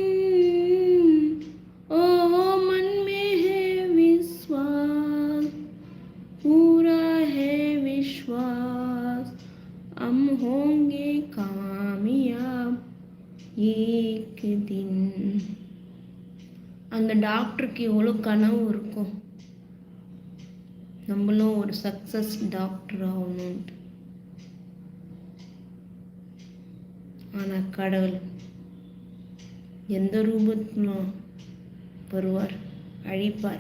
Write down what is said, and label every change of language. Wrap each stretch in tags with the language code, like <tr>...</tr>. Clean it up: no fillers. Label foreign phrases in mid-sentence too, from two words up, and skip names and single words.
<hi>ओ मन में है विश्वास, पूरा है विश्वास, हम होंगे कामयाब एक दिन.</hi> <ta>அந்த டாக்டருக்கு எவ்வளோ கனவு இருக்கும், நம்மளும் ஒரு</ta> <en>success doctor</en> <ta>ஆகணும்ட்டு. ஆனால் கடவுள் எந்த ரூபத்திலும் வருவார், அழிப்பார்.</ta>